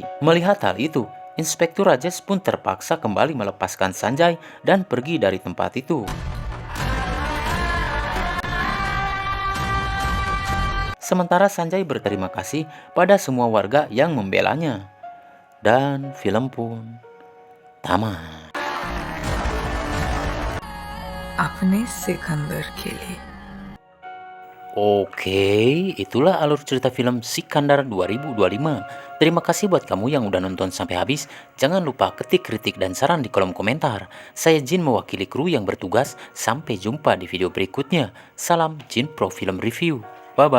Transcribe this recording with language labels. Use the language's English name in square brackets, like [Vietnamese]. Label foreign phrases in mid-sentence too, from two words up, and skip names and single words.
[Indonesian] Melihat hal itu, Inspektur Rajesh pun terpaksa kembali melepaskan Sanjay dan pergi dari tempat itu. Sementara Sanjay berterima kasih pada semua warga yang membelanya. Dan film pun tamat. [Hindi] अपने सिकंदर के लिए। [Indonesian] Oke, itulah alur cerita film Sikandar 2025. Terima kasih buat kamu yang udah nonton sampai habis. Jangan lupa ketik kritik dan saran di kolom komentar. Saya Jin mewakili kru yang bertugas. Sampai jumpa di video berikutnya. Salam Jin Pro Film Review.